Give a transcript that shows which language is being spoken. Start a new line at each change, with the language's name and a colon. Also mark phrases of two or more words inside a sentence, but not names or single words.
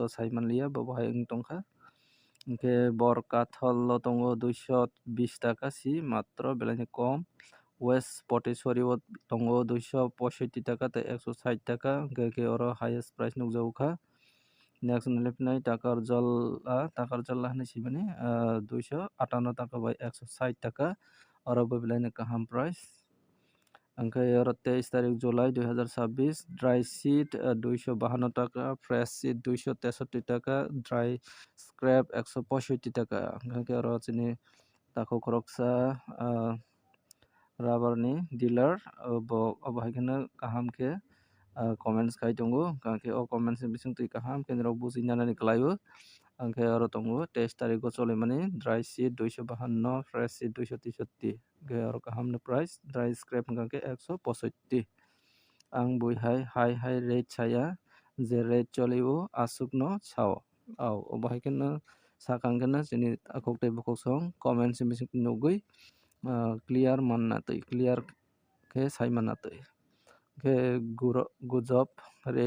Kok Borok: sai manliya bo hai tongkha hingkhe bor kathol o tongo 220 টাকা si matro belai ni kom west poteshwari o tongo 265 টাকা tei 160 টাকা hingkha khe oro
English: highest price
Kok Borok: nukjago kha Next nilai takar jalla hani sibani 258 taka by 160 taka oro bebelai kaham price. Angkai oro 23 tarik Julai 2026
English: dry seed
Kok Borok: 252 taka,
English: fresh seed
Kok Borok: 263 taka,
English: dry scrap
Kok Borok: 165 taka. Angkai oro sini tako koroksa rubber ni dealer bo haikena kaham ke comments kai tongo kangke o comments ni bising tui kaham kenro busi nyanani kelaibu angke oro tongo 23 tarik go solemani
English: dry seed
Kok Borok: 252
English: fresh seed
Kok Borok: 263 ke oro kaham ni price
English: dry scrap
Kok Borok: kangke 165 ang bui hai rate saya je rate cholibu asuk no sao au o haikena sakangkena sini akok tei bokok song comments ni bising nugui clear manna tui clear ke sai manna tui ke gujob rate